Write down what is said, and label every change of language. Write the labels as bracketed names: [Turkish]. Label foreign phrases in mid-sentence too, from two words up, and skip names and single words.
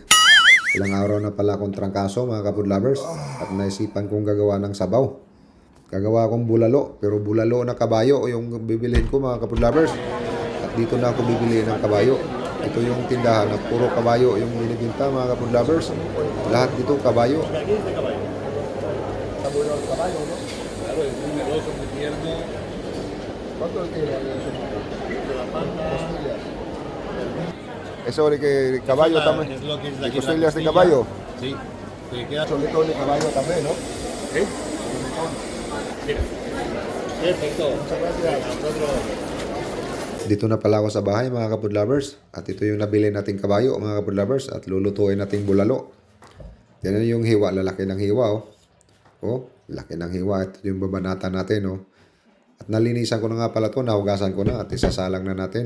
[Filipino] Ilang araw na pala akong trangkaso mga kapud lovers at naisipan kong gagawa ng sabaw. Gagawa akong bulalo, pero bulalo na kabayo yung bibilihin ko mga kapud lovers. At dito na ako bibili ng kabayo. Ito yung tindahan na puro kabayo yung binibinta mga kapud lovers. Lahat dito kabayo. [Spanish] Sabor del caballo, ¿no? Claro, es muy meloso, muy tierno. ¿Cuánto le queda de eso? Eso de que caballo también. Es lo que es ¿Y la costillas de costilla. caballo? Sí. Te queda Solito de caballo también, ¿no? ¿Sí? Mira. Perfecto. Muchas gracias. Nosotros. [Filipino] Dito na pala ako sa bahay mga kapud lovers. At ito yung nabili nating kabayo mga kapud lovers. At lulutuin nating bulalo. Yan yung hiwa, lalaki ng hiwa oh. Oh, laki ng hiwa. Ito yung babanata natin oh. At nalinisan ko na nga pala ito, nahugasan ko na at isasalang na natin.